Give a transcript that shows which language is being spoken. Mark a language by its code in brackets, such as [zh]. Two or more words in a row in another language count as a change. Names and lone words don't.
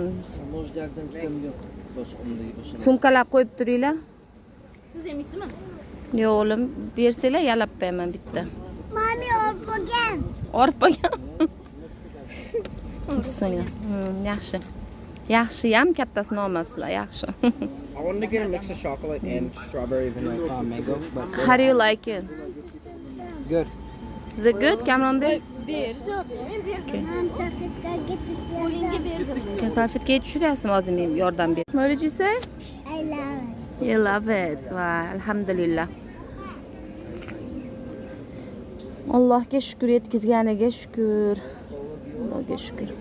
[uz] Sumkalar qo'yib turinglar. Siz yemaysizmi? Yo'q o'g'lim, bersanglar yalab qo'yaman bitta. Mami olib qo'ygan. Olib qo'ygan. Bismillah. Yaxshi. Yaxshi ham kattasini olmabsizlar, yaxshi. [en] I wanted to get a mix of chocolate and strawberry, vanilla, mango. But How do you like it? good. Is it good, Kamronbek? [uz] Mam salfetkaga qo'lingga berdim. Salfetkaga tushiryapsizmi hozir men yordam ber. [en] What did you say? I love it. You love it. Wow, alhamdulillah. [uz] Allohga shukr, yetkazganiga shukr. Allohga shukr.